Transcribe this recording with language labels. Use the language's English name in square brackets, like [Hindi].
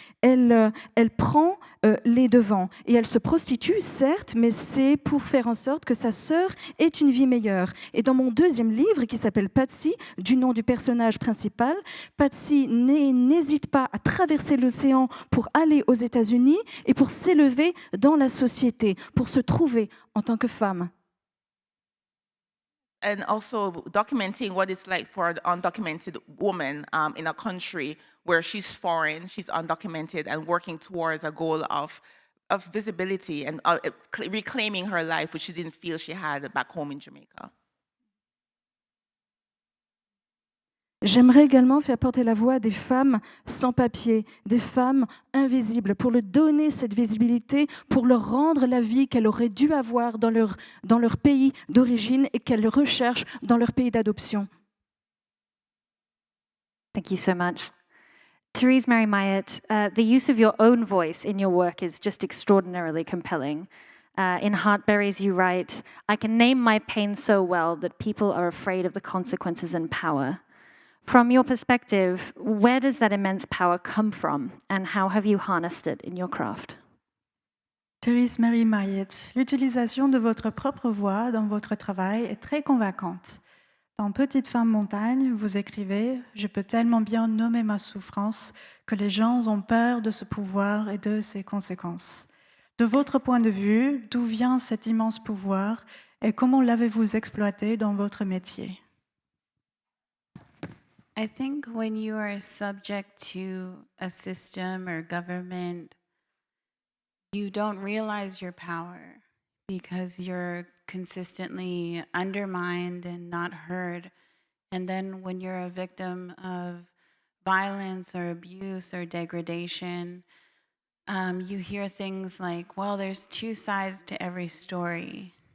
[French] Elle prend les devants et elle se prostitue, certes, mais c'est pour faire en sorte que sa sœur ait une vie meilleure. cœur. Et dans mon deuxième livre, qui s'appelle Patsy, du nom du personnage principal, Patsy n'hésite pas à traverser l'océan pour aller aux États-Unis et pour s'élever dans la société, pour se trouver en tant que femme. [English] And also documenting what it's like for an undocumented woman in a country where she's foreign, she's undocumented, and working towards a goal of visibility and reclaiming her life, which she didn't feel she had back home in Jamaica. [French] J'aimerais également faire porter la voix des femmes sans papier, des femmes invisibles, pour leur donner cette visibilité, pour leur rendre la vie qu'elles auraient dû avoir dans leur pays d'origine et qu'elles recherchent dans leur pays d'adoption. [English] Thank you so much. Terese Mary Mailhot, the use of your own voice in your work is just extraordinarily compelling. In Heartberries, you write, "I can name my pain so well that people are afraid of the consequences and power." From your perspective, where does that immense power come from, and how have you harnessed it in your craft? [French] Terese Mary Mailhot, l'utilisation de votre propre voix dans votre travail est très convaincante. Dans Petite femme montagne, vous écrivez « Je peux tellement bien nommer ma souffrance que les gens ont peur de ce pouvoir et de ses conséquences. » De votre point de vue, d'où vient cet immense pouvoir et comment l'avez-vous exploité dans votre métier? [English] I think when you are subject to a system or government, you don't realize your power because you're consistently undermined and not heard. And then when you're a victim of violence or abuse or degradation, you hear things like, well, there's two sides to every story.